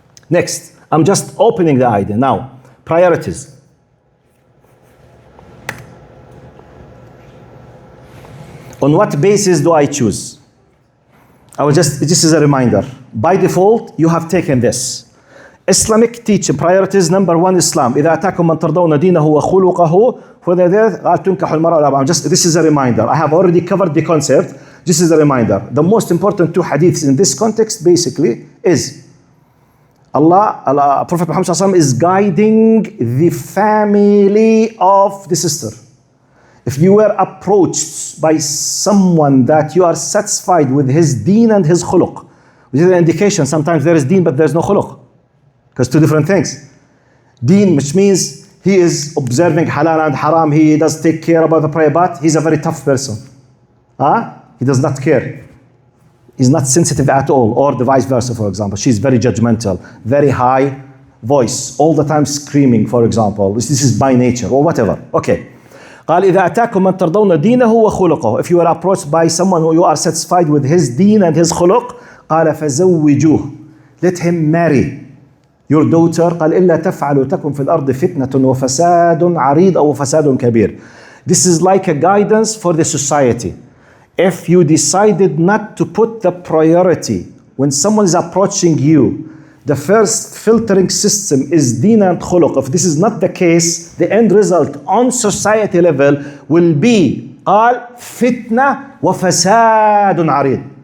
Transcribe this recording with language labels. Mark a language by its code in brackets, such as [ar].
[en] Next, I'm just opening the idea. Now, priorities. On what basis do I choose? This is a reminder. By default, you have taken this. Islamic teaching priorities, number one, Islam. [ar] إذا أتاكم من ترضون دينه وخلقه قال تنكح المرأة الأربعة. [en] This is a reminder. I have already covered the concept. This is a reminder. The most important two hadiths in this context basically is Prophet Muhammad ﷺ is guiding the family of the sister. If you were approached by someone that you are satisfied with his deen and his khuluq, which is an indication sometimes there is deen but there's no khuluq. Because two different things. Deen, which means he is observing halal and haram, he does take care about the prayer, but he's a very tough person. He does not care. He's not sensitive at all, or the vice versa, for example. She's very judgmental, very high voice, all the time screaming, for example. This is by nature, or whatever. Okay. [ar] قال إذا أتاكم من ترضون دينه وخلقه. [en] If you are approached by someone who you are satisfied with his deen and his khuluq, [ar] قال فزوجوه. [en] Let him marry your daughter. [ar] قال إلا تفعلوا تكن في الأرض فتنة وفساد عريض أو فساد كبير. [en] This is like a guidance for the society. If you decided not to put the priority when someone is approaching you, the first filtering system is deen and khuluq. If this is not the case, the end result on society level will be [ar] قال فتنة وفساد عريض.